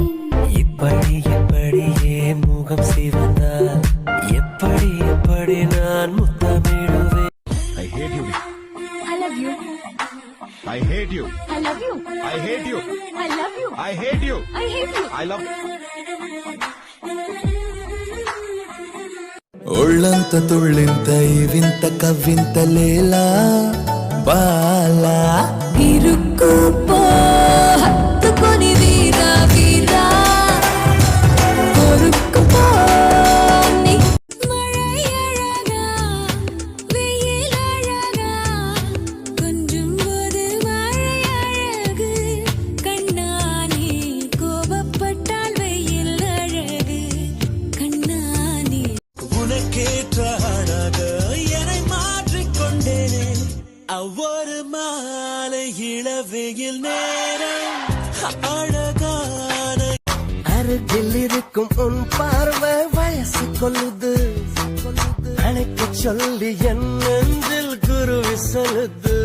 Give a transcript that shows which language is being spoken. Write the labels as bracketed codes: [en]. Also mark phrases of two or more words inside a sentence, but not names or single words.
[ta] எப்படி ஏன் முகம் சிவந்தால், எப்படி நான் முத்தமிடுவேன். [en] I hate you. I love you. I hate you. I love you. I hate you. I love you. I hate you. I hate you. I love [te] ఒళ్ళంత తుళ్ళింత వింత కవ్వింత లేలా బాలా ఇరుక్కుపో హత్తుకొని వీరా వీరా కొరుక్కుపో నీ [ta] மழையழகா வெயிலழகா கொஞ்சம் போது மழையழகு கண்ணானே கோபப்பட்டால் வெயில் அழகு கண்ணானே உனக்கேற்ற அழக என்னை மாற்றிக்கொண்டேனே ஒவ்வொரு மாலை இளவெயில் நேரம் அழகான அருகில் இருக்கும் உன் பார்வை வயசு கொள்ளுது, அழைக்க சொல்லி என் நெஞ்சில் குருவி சொல்லுது.